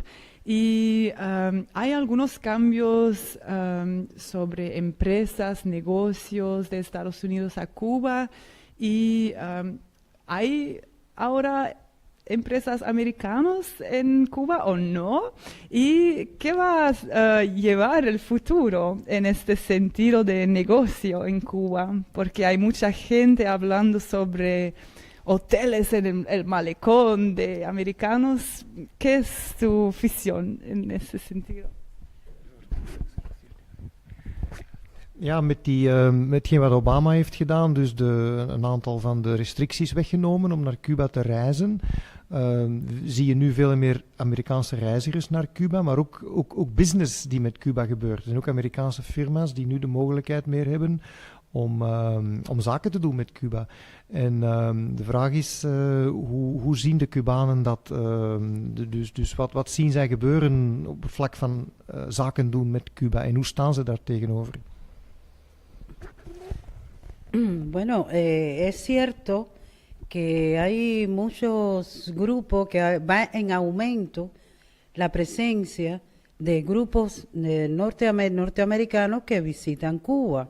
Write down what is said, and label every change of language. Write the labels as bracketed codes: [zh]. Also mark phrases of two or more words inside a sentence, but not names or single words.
[es] Y hay algunos cambios sobre empresas, negocios de Estados Unidos a Cuba, y hay ahora empresas americanas en Cuba o no, y qué va a llevar el futuro en este sentido de negocio en Cuba, porque hay mucha gente hablando sobre hoteles en el malecón de americanos. ¿Qué es tu visión en ese sentido? [nl] Ja, met hetgeen wat Obama heeft gedaan, dus een aantal van de restricties weggenomen om naar Cuba te reizen, zie je nu veel meer Amerikaanse reizigers naar Cuba, maar ook business die met Cuba gebeurt. Er zijn ook Amerikaanse firma's die nu de mogelijkheid meer hebben om zaken te doen met Cuba. En de vraag is, hoe zien de Cubanen dat? Dus wat zien zij gebeuren op het vlak van zaken doen met Cuba en hoe staan ze daar tegenover? [es] Bueno, es cierto que hay muchos grupos que va en aumento la presencia de grupos norteamericanos que visitan Cuba.